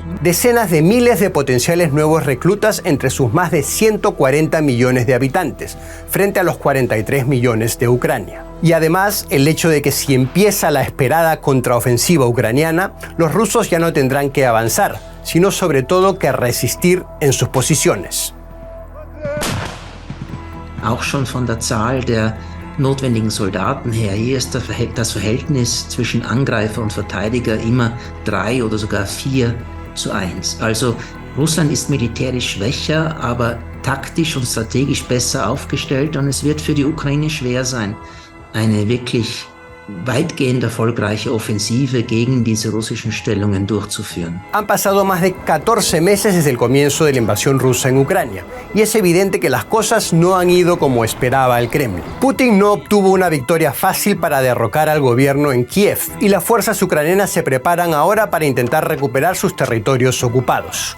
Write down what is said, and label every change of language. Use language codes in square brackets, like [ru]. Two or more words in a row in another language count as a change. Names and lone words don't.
[es] Decenas de miles de potenciales nuevos reclutas entre sus más de 140 millones de habitantes, frente a los 43 millones de Ucrania. Y además, el hecho de que si empieza la esperada contraofensiva ucraniana, los rusos ya no tendrán que avanzar, sino sobre todo que resistir en sus posiciones. [de] Auch schon von der Zahl der notwendigen Soldaten her. Hier ist das Verhältnis zwischen Angreifer und Verteidiger immer 3 oder sogar 4:1. Also Russland ist militärisch schwächer, aber taktisch und strategisch besser aufgestellt, und es wird für die Ukraine schwer sein, eine wirklich weitgehend erfolgreiche Offensive gegen diese russischen Stellungen durchzuführen. [es] Han pasado más de 14 meses desde el comienzo de la invasión rusa en Ucrania, y es evidente que las cosas no han ido como esperaba el Kremlin. Putin no obtuvo una victoria fácil para derrocar al gobierno en Kiev, y las fuerzas ucranianas se preparan ahora para intentar recuperar sus territorios ocupados.